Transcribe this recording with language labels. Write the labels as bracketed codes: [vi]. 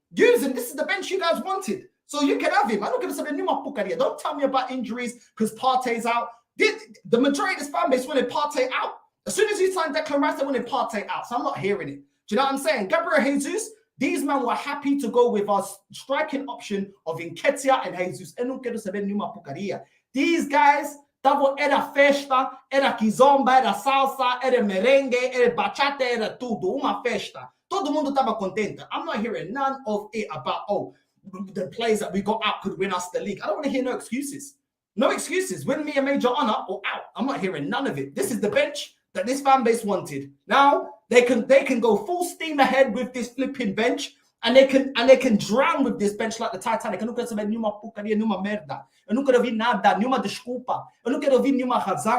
[en] Use him. This is the bench you guys wanted. So you can have him. I'm not going to say [pt] Numa Pukaria. [en] Don't tell me about injuries because Partey's out. The majority of this fan base wanted Partey out. As soon as you signed Declan Rice, they wanted Partey out. So I'm not hearing it. Do you know what I'm saying? Gabriel Jesus, these men were happy to go with our striking option of Nketiah and Jesus. [pt] Eu não quero saber Numa Pukaria. [en] These guys, [pt] era festa, era kizomba, era salsa, era merengue, era bachata, era tudo. Uma festa. Todo mundo estava contente. [en] I'm not hearing none of it about, oh, the players that we got out could win us the league. I don't want to hear no excuses. No excuses. Win me a major honor or out. I'm not hearing none of it. This is the bench that this fan base wanted. Now they can go full steam ahead with this flipping bench, and they can drown with this bench like the Titanic. [pt] Eu não quero saber nenhuma porcaria, nenhuma merda. Eu não quero ouvir nada, nenhuma desculpa. Eu não quero ouvir nenhuma razão.